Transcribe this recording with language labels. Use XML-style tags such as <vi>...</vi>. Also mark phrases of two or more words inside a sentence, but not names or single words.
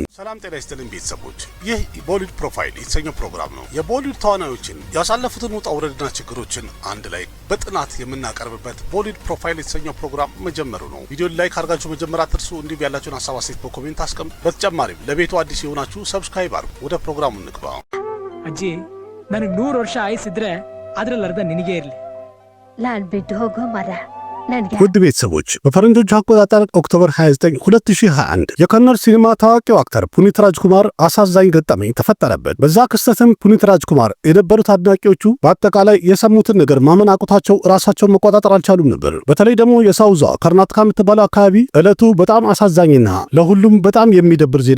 <am>ሰላም ጤና ይስጥልኝ ቤተሰቦች፣ ይህ ቦሊውድ ፕሮፋይል የተሰኘው ፕሮግራም ነው። የቦሊውድ ተዋናዮችን ያሳለፉትን ውጣ ውረድና ችግሮችን አንድ ላይ በጥናት የምናቀርብበት ቦሊውድ ፕሮፋይል የተሰኘው ፕሮግራም መጀመሩ ነው። ቪዲዮን ላይክ አድርጋችሁ መጀመር አትርሱ። እንዲሁም ያላችሁን ሀሳብ አስተያየት በኮሜንት አስቀምጡ። በተጨማሪም ለቤቱ አዲስ የሆናችሁ ሰብስክራይብ አድርጉ። ወደ ፕሮግራሙ እንግባ።</am> <kn>ಅಜ್ಜಿ ನನಗೆ 100 ವರ್ಷ ಆಯುಸ್ಸಿದ್ರೆ ಅದರಲ್ಲಿ ಅರ್ಧ ನಿನಗೆ ಇರಲಿ. ನಾನ್ ಬಿಟ್ಟು ಹೋಗೋ ಮರ ನನಗೆ.</kn> <am>ውድ ቤተሰቦች በፈረንጆች አቆጣጠር ኦክቶበር 29 2021 የከነር ሲኒማ ታዋቂው አክተር ፑኒት ራጅኩማር አሳዛኝ ገጠመኝ ተፈጠረበት። በዛ ክስተትም ፑኒት ራጅኩማር የነበሩት አድናቂዎቹ በአጠቃላይ የሰሙትን ነገር ማመን አቅቷቸው ራሳቸውን መቆጣጠር አልቻሉም ነበር። በተለይ ደግሞ የሳውዟ ከርናተካ የምትባለው አካባቢ ዕለቱ በጣም አሳዛኝና ለሁሉም በጣም የሚደብር ዜና</am>